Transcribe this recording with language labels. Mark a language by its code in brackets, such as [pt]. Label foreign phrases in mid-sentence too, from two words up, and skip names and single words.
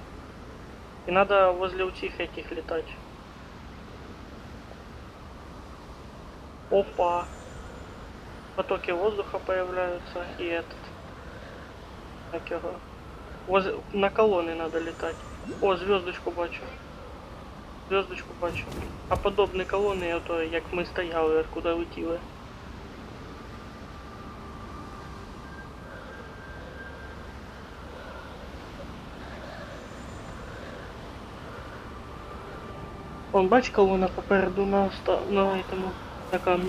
[ru] И надо возле утих этих летать. Опа. Потоки воздуха появляются. И этот. Как его? На колонны надо летать. О, звездочку бачу. Звездочку бачу. [uk] А подобні колони, ото як ми стояли, откуда летіли. Вон, бач, колона попереду на этому, на камні.